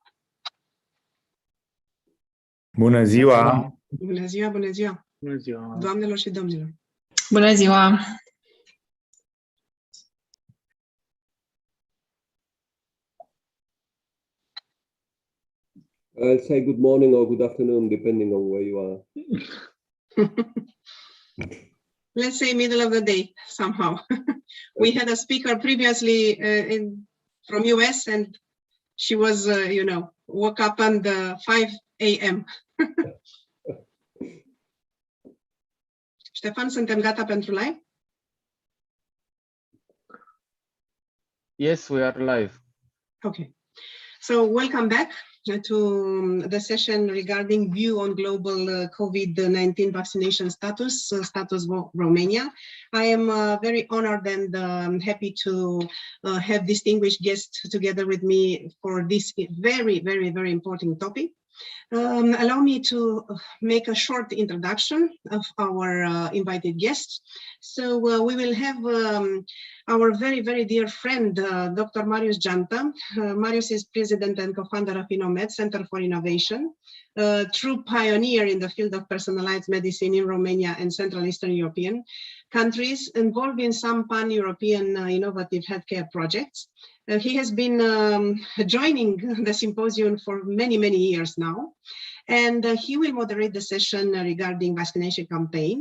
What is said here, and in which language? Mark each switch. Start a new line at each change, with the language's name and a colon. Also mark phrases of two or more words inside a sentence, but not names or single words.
Romanian: Bună ziua! Bună ziua, bună ziua! Bună ziua! Doamnelor și domnilor! Bună ziua!
English: I'll say good morning or good afternoon, depending on where you are. Let's say middle of the day, somehow. We had a speaker previously from US and she was, woke up at 5 a.m.
Romanian: Ștefan, suntem gata pentru live?
English: Yes, we are live. Okay. So welcome back to the session regarding view on global COVID-19 vaccination status Romania. I am very honored and happy to have distinguished guests together with me for this very, very, very important topic. Allow me to make a short introduction of our invited guests. So we will have our very, very dear friend, Dr. Marius Geanta. Marius is president and co-founder of Innomed, Center for Innovation, a true pioneer in the field of personalized medicine in Romania and Central Eastern European countries, involved in some pan-European innovative healthcare projects. He has been joining the symposium for many, many years now, and he will moderate the session regarding vaccination campaign.